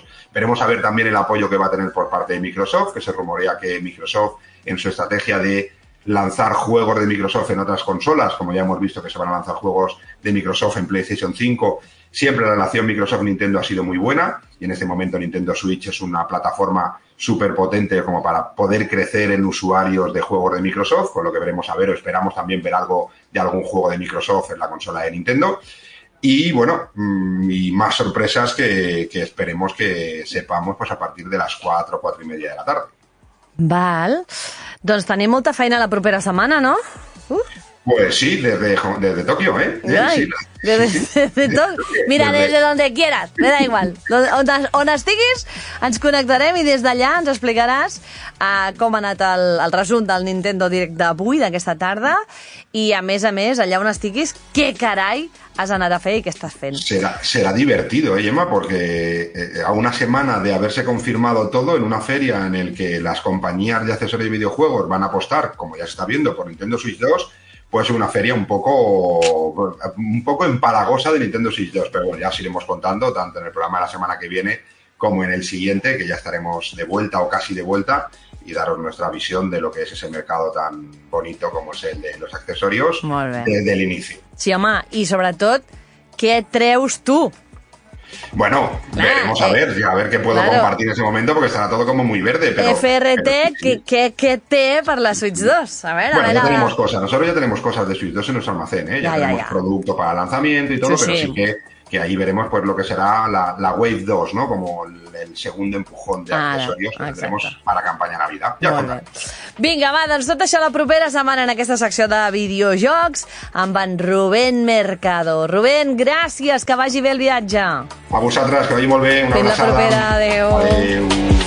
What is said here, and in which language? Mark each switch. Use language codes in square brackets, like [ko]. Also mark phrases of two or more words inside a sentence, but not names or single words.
[es] Veremos a ver también el apoyo que va a tener por parte de Microsoft, que se rumorea que Microsoft en su estrategia de lanzar juegos de Microsoft en otras consolas, como ya hemos visto que se van a lanzar juegos de Microsoft en PlayStation 5, siempre la relación Microsoft-Nintendo ha sido muy buena y en este momento Nintendo Switch es una plataforma súper potente como para poder crecer en usuarios de juegos de Microsoft, con lo que veremos a ver o esperamos también ver algo de algún juego de Microsoft en la consola de Nintendo. Y bueno, y más sorpresas que esperemos que sepamos pues a partir de las 4 y media de la tarde. [ca] Val. Doncs tenim molta feina la propera setmana, no? [es] Pues sí, desde Tokio, ¿eh? Ay, sí. Desde Tokio. Mira, desde donde quieras, me da igual. [ca] On estiguis, ens connectarem i des d'allà ens explicaràs com ha anat el resum del Nintendo Direct d'avui, d'aquesta tarda, i a més, allà on estiguis, què carai has anat a fer i què estás fent. [es] Será divertido, Gemma, porque a una semana de haberse confirmado todo en una feria en el que las compañías de accesorios de videojuegos van a apostar, como ya se está viendo, por Nintendo Switch 2, pues una feria un poco empalagosa de Nintendo Switch 2, pero bueno, ya os iremos contando tanto en el programa de la semana que viene como en el siguiente, que ya estaremos de vuelta o casi de vuelta, y daros nuestra visión de lo que es ese mercado tan bonito como es el de los accesorios desde el inicio. [ca] Sí, home, i sobretot, què treus tu? [es] Bueno, veremos a ver qué puedo compartir en ese momento porque estará todo como muy verde. Pero, FRT, ¿qué té para la Switch 2? A ver, bueno, ya tenemos cosas. Nosotros ya tenemos cosas de Switch 2 en nuestro almacén, ¿eh? Ya tenemos producto para lanzamiento y todo, pero sí que ahí veremos pues lo que será la Wave 2, ¿no? Como el segundo empujón de accesorios que tendremos para campanya Navidad. [ca] Ja contarem. Vinga, va, doncs tot això la propera setmana en aquesta secció de videojocs amb en Rubén Mercado. Rubén, gràcies, que vagi bé el viatge. A vosaltres, que vagi molt bé. Una abraçada. Fins la propera, adeu. Adeu.